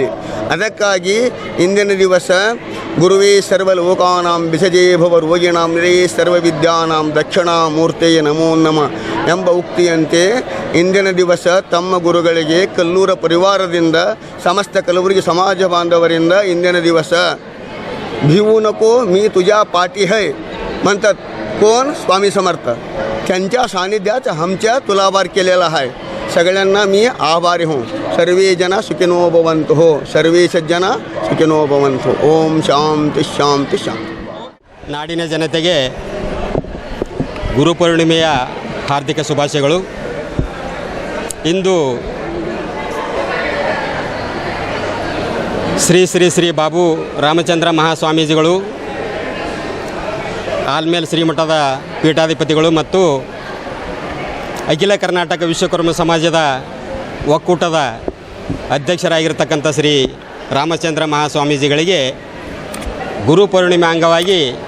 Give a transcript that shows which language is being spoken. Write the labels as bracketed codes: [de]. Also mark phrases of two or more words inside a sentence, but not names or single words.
[kn] ಅದಕ್ಕಾಗಿ ಇಂದಿನ ದಿವಸ [sa] ಗುರುವೇ ಸರ್ವಲೋಕಾನಾಂ ವಿಸಜೇ ಭವರೋಗಿಣಾಂ ನಿರಯೇ ಸರ್ವವಿದ್ಯಾನಾಂ ದಕ್ಷಿಣಾಮೂರ್ತೇ ನಮೋ ನಮಃ [kn] ಎಂಬ ಉಕ್ತಿಯಂತೆ ಇಂದಿನ ದಿವಸ ತಮ್ಮ ಗುರುಗಳಿಗೆ ಕಲ್ಲೂರ ಪರಿವಾರದಿಂದ ಸಮಸ್ತ ಕಲಬುರಗಿ ಸಮಾಜ ಬಾಂಧವರಿಂದ ಇಂದಿನ ದಿವಸ [mr] भिवू नको मी तुझ्या पाठी है म्हणतात कोण स्वामी समर्थ. त्यांच्या सानिध्यात आमच्या तुलाभार केलेला आहे. सगळ्यांना मी आभारी हो. [sa] सर्वे जन सुखिनो भवन्तु हो. सर्वे सज्जन सुखिनो भवन्तु. ओम ಶಾಂತಿ ಶಾಂತಿ ಶಾಂತಿ. [kn] ನಾಡಿನ ಜನತೆಗೆ ಗುರುಪೂರ್ಣಿಮೆಯ ಹಾರ್ದಿಕ ಶುಭಾಶಯಗಳು. ಇಂದು ಶ್ರೀ ಶ್ರೀ ಶ್ರೀ ಬಾಬು ರಾಮಚಂದ್ರ ಮಹಾಸ್ವಾಮೀಜಿಗಳು ಆಲ್ಮೇಲ್ ಶ್ರೀಮಠದ ಪೀಠಾಧಿಪತಿಗಳು ಮತ್ತು ಅಖಿಲ ಕರ್ನಾಟಕ ವಿಶ್ವಕರ್ಮ ಸಮಾಜದ ಒಕ್ಕೂಟದ ಅಧ್ಯಕ್ಷರಾಗಿರ್ತಕ್ಕಂಥ ಶ್ರೀ ರಾಮಚಂದ್ರ ಮಹಾಸ್ವಾಮೀಜಿಗಳಿಗೆ ಗುರುಪೂರ್ಣಿಮೆ ಅಂಗವಾಗಿ